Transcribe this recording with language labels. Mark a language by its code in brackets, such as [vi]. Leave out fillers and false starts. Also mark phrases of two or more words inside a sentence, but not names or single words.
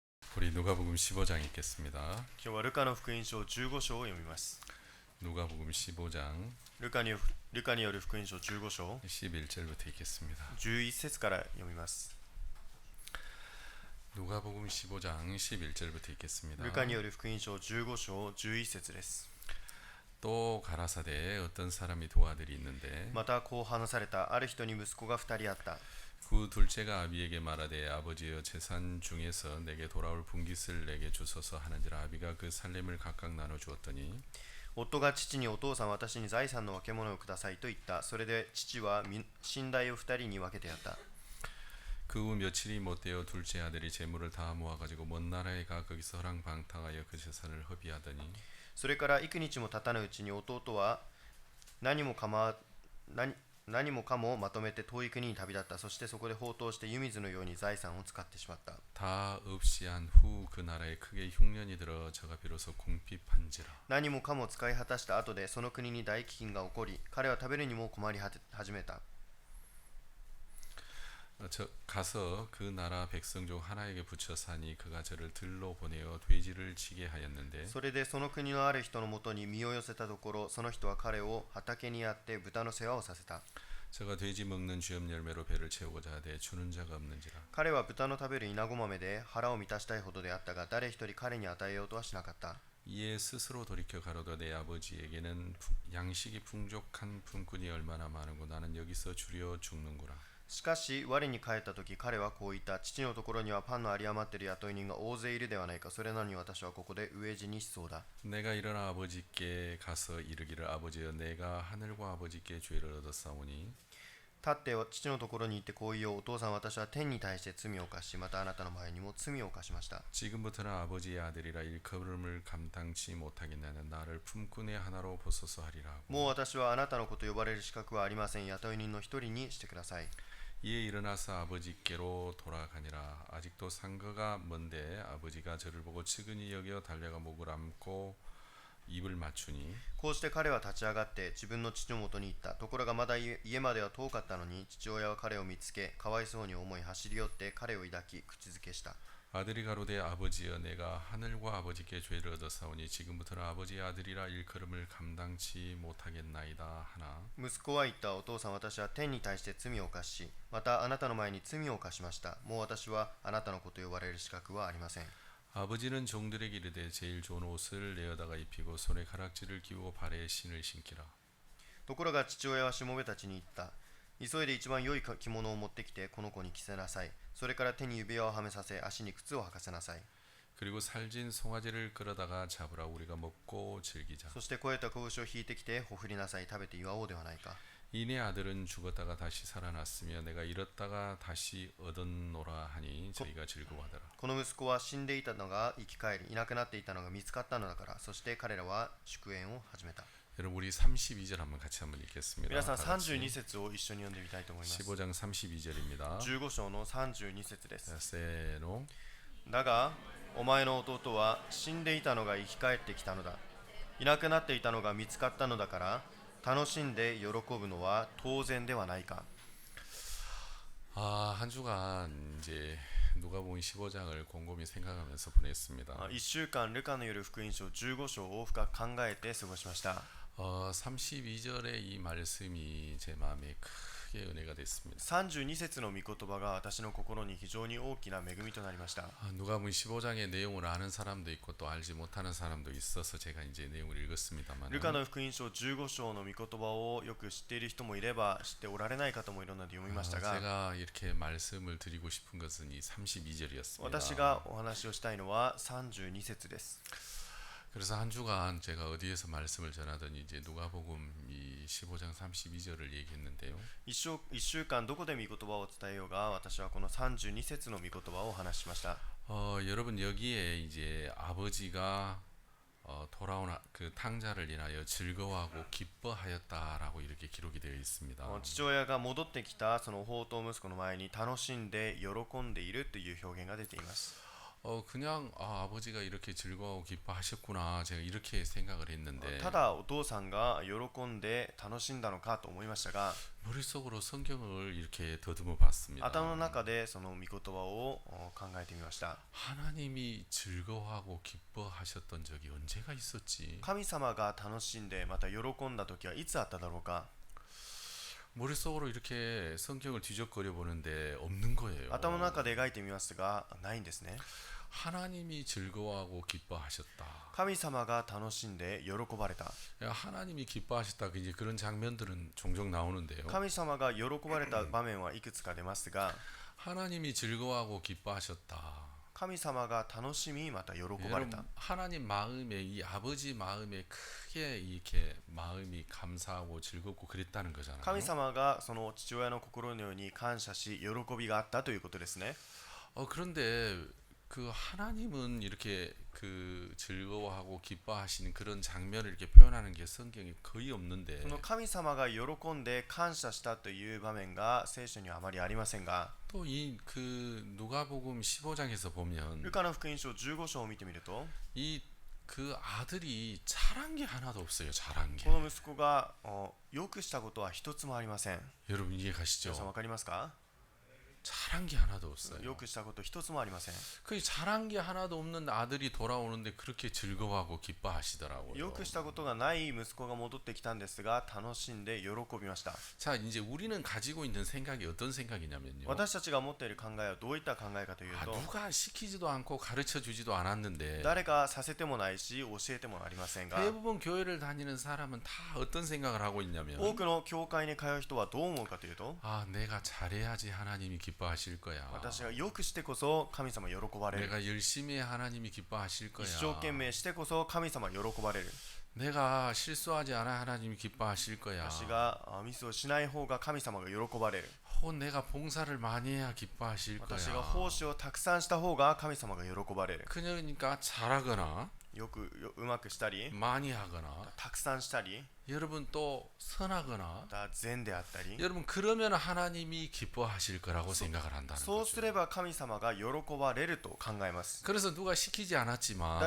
[ko] 우리 누가복음 15장 읽겠습니다. [ja] 今日はルカの福音書15章を読みます。 [ko] 누가복음 15장 [ja] ルカによる福音書15章 [ko] 11절부터 읽겠습니다. [ja] 11 節から読みます。 [ko] 누가복음 15장 11절부터 읽겠습니다. [ja] ルカによる福音書15章11節です。 [ko] 또 가라사대 어떤 사람이 두 아들이 있는데 [ja] またこう話された。ある人に息子が2人あった。 [ko] 그 둘째가 아비에게 말하되 아버지여 재산 중에서 내게 돌아올 분깃을 내게 주소서 하는지라 아비가 그 살림을 각각 나눠 주었더니 [ja] 夫が父に、お父さん私に財産の分け物をくださいと言った。それで父は寝台を2人に分けてやった。 [ko] 그 후 며칠이 못되어 둘째 아들이 재물을 다 모아가지고 먼 나라에 가 거기서 허랑방탕하여 그 재산을 허비하더니 [ja] それから幾日も経たぬうちに弟は何もかもまとめて遠い国に旅立った。そしてそこで放蕩して湯水のように財産を使ってしまった。 [ko] 다 없이 한 후 그 나라에 크게 흉년이 들어 저가 비로소 궁핍한지라 [ja] 何もかも使い果たした後でその国に大飢饉が起こり、彼は食べるにも困り始めた。 [ko] 가서 그 나라 백성 중 하나에게 붙여 사니 그가 저를 들로 보내어 돼지를 치게 하였는데 [ja] それでその国のある人のもとに身を寄せたところ、その人は彼を畑にやって豚の世話をさせた。 [ko] 저가 돼지 먹는 쥐업 열매로 배를 채우고자 하되 주는 자가 없는지라 [ja] 彼は豚の食べるイナゴ豆で腹を満たしたいほどであったが、誰一人彼に与えようとはしなかった。 [ko] 이에 스스로 돌이켜 가로되 내 아버지에게는 양식이 풍족한 품꾼이 얼마나 많은고 나는 여기서 주려 죽는구나 [ja] しかし我に帰った時、彼はこう言った。父のところにはパンの有り余っている雇い人が大勢いるではないか。それなのに私はここで飢え死にしそうだ。 [ko] 내가 일어나 아버지께 가서 이르기를 아버지여 내가 하늘과 아버지께 죄를 얻었사오니 [ja] 立って父のところに行ってこう言おう。お父さん、私は天に対して罪を犯し、またあなたの前にも罪を犯しました。 [ko] 지금부터는 아버지의 아들이라 일컬음을 감당치 못하겠나는 나를 품꾼의 하나로 보소서 하리라 하고 [ja] もう私はあなたの子と呼ばれる資格はありません。雇い人の一人にしてください。 [ko] 이에 일어나서 아버지께로 돌아가니라 아직도 상거가 먼데 아버지가 저를 보고 측은히 여겨 달려가 목을 안고 입을 맞추니 [ja] こうして彼は立ち上がって自分の父のもとに行った。ところがまだ家までは遠かったのに、父親は彼を見つけ、かわいそうに思い走り寄って彼を抱き口づけした。 [ko] 아들이 가로되 아버지여 내가 하늘과 아버지께 죄를 얻었사오니 지금부터는 아버지의 아들이라 일컬음을 감당치 못하겠나이다 하나 [ja] 息子は言った。お父さん、私は天に対して罪を犯し、またあなたの前に罪を犯しました。もう私はあなたの子と呼ばれる資格はありません。 [ko] 아버지는 종들에게 이르되 제일 좋은 옷을 내어다가 입히고 손에 가락지를 끼우고 발에 신을 신기라 [ja] ところが父親はしもべたちに言った。急いで一番良い着物を持ってきてこの子に着せなさい。それから手に指輪をはめさせ、足に靴を履かせなさい。 [ko] 그리고 살진 송아지를 끌어다가 잡으라 우리가 먹고 즐기자 [ja] そして肥えた子牛を引いてきてほふりなさい。食べて祝おうではないか。 [ko] 이내 아들은 죽었다가 다시 살아났으며 내가 잃었다가 다시 얻었노라 하니 저희가 즐거워하더라 [ja] この息子は死んでいたのが生き返り、いなくなっていたのが見つかったのだから。そして彼らは祝宴を始めた。 [ko] 여러분 우리 32절 한번 같이 한번 읽겠습니다. [ja] 皆さん [ko] 다 같이. [ja] 32 節を一緒に読んでみたいと思います。 [ko] 15장 32절입니다. [ja] 15 章の32節です。 세노 だがお前の弟は死んでいたのが生き返ってきたのだ。いなくなっていたのが見つかったのだから楽しんで喜ぶのは当然ではないか。 [ko] 한 주간 이제 누가복음 15장을 곰곰이 생각하면서 보냈습니다. [ja] 1 週間ルカの夜福音書15章を深く考えて過ごしました。 [ko] 32절의 이 말씀이 제 마음에 크게 은혜가 됐습니다. [ja] 32 節の御言葉が私の心に非常に大きな恵みとなりました。 [ko] 누가복음 15장의 내용을 아는 사람도 있고 또 알지 못하는 사람도 있어서 제가 이제 내용을 읽었습니다만 [ja] ルカの福音書15章の御言葉をよく知っている人もいれば知っておられない方もいるので読みましたが、 [ko] 제가 이렇게 말씀을 드리고 싶은 것은 이 32절이었습니다. [ja] 私がお話をしたいのは32節です。 [ko] 그래서 한 주간 제가 어디에서 말씀을 전하더니 이제 누가복음 이 15장 32절을 얘기했는데요. [ja] 1 週間どこで御言葉を伝えようが、私はこの32節の御言葉をお話ししました。 [ko] 여러분 여기에 이제 아버지가 돌아온 그 탕자를 인하여 즐거워하고 기뻐하였다라고 이렇게 기록이 되어 있습니다. [ja] 父親が戻ってきたその放蕩息子の前に楽しんで喜んでいるという表現が出ています。 [ko] 그냥 아버지가 이렇게 즐거워하고 기뻐하셨구나. 제가 이렇게 생각을 했는데 [ja] ただお父さんが喜んで楽しんだのかと思いましたが [ko] 머릿속으로 성경을 이렇게 더듬어 봤습니다. [ja] 頭の中でその御言葉を考えてみました。 [ko] 하나님이 즐거워하고 기뻐하셨던 적이 언제가 있었지? [ja] 神様が楽しんでまた喜んだ時はいつあっただろうか。 [ko] 머릿속으로 이렇게 성경을 뒤적거려 보는데 없는 거예요. [ja] 頭の中で描いてみますがないんですね。 [ko] 하나님이 즐거워하고 기뻐하셨다. [ja] 神様が楽しんで喜ばれた。 [ko] 하나님이 기뻐하셨다. 이제 그런 장면들은 종종 나오는데요. [ja] 神様が喜ばれた場面はいくつか出ますが [ko] 하나님이 즐거워하고 기뻐하셨다. [ja] 神様が楽しみまた喜ばれた。 [ko] 여러분, 하나님 마음에 이 아버지 마음에 크게 이렇게 마음이 감사하고 즐겁고 그랬다는 거잖아요. [ja] 神様がその父親の心のように感謝し喜びがあったということですね。 [ko] 그런데 그 하나님은 이렇게 그 즐거워하고 기뻐하시는 그런 장면을 이렇게 표현하는 게 성경에 거의 없는데 [ja] この神様が喜んで感謝したという場面が聖書にはあまりありませんが [ko] 또 이 그 누가복음 15장에서 보면 [ja] ルカの福音書15章を見てみると [ko] 이 그 아들이 잘한 게 하나도 없어요. 잘한 게. [ja] この息子がよくしたことは一つもありません。 [ko] 여러분 [ja] 皆さん [ko] 이해가시죠? [ja] わかりますか？ [ko] 잘한 게 하나도 없어요. [ja] よくしたこと一つもありません。 [ko] 그 잘한 게 하나도 없는 아들이 돌아오는데 그렇게 즐거워하고 기뻐하시더라고요. [ja] よくしたことがない息子が戻ってきたんですが楽しんで喜びました。 [ko] 자, 이제 우리는 가지고 있는 생각이 어떤 생각이냐면요. [ja] 私たちが持っている考えはどういった考えかというと [ko] 누가 시키지도 않고 가르쳐 주지도 않았는데 [ja] 誰かさせてもないし教えてもありませんが [ko] 대부분 교회를 다니는 사람은 다 어떤 생각을 하고 있냐면 [ja] 多くの教会に通う人はどう思うかというと [ko] 내가 잘해야지 하나님이 기뻐하실 거야. [ja] 私がよくしてこそ神様喜ばれる。 [ko] 내가 열심히 해 하나님이 기뻐하실 거야. [ja] 一生懸命してこそ神様喜ばれる。 [ko] 내가 실수하지 않아 하나님이 기뻐하실 거야. [ja] 私がミスをしない方が神様が喜ばれる。 [ko] 내가 봉사를 많이 해야 기뻐하실 거야. [ja] 私が奉仕をたくさんした方が神様が喜ばれる。 [ko] 그러니까 잘하거나 [ja] うまくしたり [ko] 많이 하거나 [ja] たくさんしたり [ko] 여러분 또 선하거나 [ja] また善であったり [ko] 여러분 그러면 하나님이 기뻐하실 거라고 생각을 한다는 [ja] そう [ko] 거죠. [ja] すれば神様が喜ばれると考えます。 [ko] 그래서 누가 시키지 않았지만